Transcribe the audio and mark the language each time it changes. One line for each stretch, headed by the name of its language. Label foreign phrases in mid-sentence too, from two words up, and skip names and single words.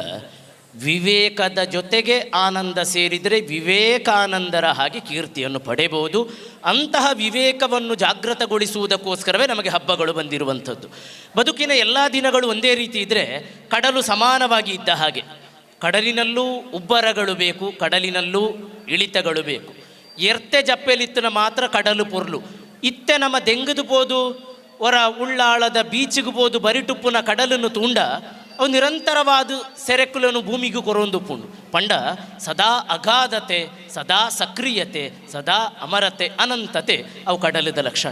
Kannada: ವಿವೇಕದ ಜೊತೆಗೆ ಆನಂದ ಸೇರಿದರೆ ವಿವೇಕಾನಂದರ ಹಾಗೆ ಕೀರ್ತಿಯನ್ನು ಪಡೆಯಬಹುದು. ಅಂತಹ ವಿವೇಕವನ್ನು ಜಾಗೃತಗೊಳಿಸುವುದಕ್ಕೋಸ್ಕರವೇ ನಮಗೆ ಹಬ್ಬಗಳು ಬಂದಿರುವಂಥದ್ದು. ಬದುಕಿನ ಎಲ್ಲ ದಿನಗಳು ಒಂದೇ ರೀತಿ ಇದ್ದರೆ ಕಡಲು ಸಮಾನವಾಗಿ ಇದ್ದ ಹಾಗೆ. ಕಡಲಿನಲ್ಲೂ ಉಬ್ಬರಗಳು ಬೇಕು, ಕಡಲಿನಲ್ಲೂ ಇಳಿತಗಳು ಬೇಕು.
Tulu: ಎರ್ತೆ ಜಪ್ಪೆಲಿತ್ತನ ಮಾತ್ರ ಕಡಲು ಪೊರ್ಲು ಇತ್ತೆ ನಮ್ಮ ದೆಂಗದು ಪೋದು ಹೊರ ಉಳ್ಳಾಳದ ಬೀಚಿಗೆ ಪೋದು ಬರಿಟುಪ್ಪುನ ಕಡಲನ್ನು ತೂಂಡ ಅವು ನಿರಂತರವಾದ ಸೆರೆಕುಲನ್ನು ಭೂಮಿಗೂ ಕೊರೊಂದುಪ್ಪುಂಡು. ಪಂಡ ಸದಾ ಅಗಾಧತೆ, ಸದಾ ಸಕ್ರಿಯತೆ, ಸದಾ ಅಮರತೆ, ಅನಂತತೆ ಅವು ಕಡಲದ ಲಕ್ಷಣ.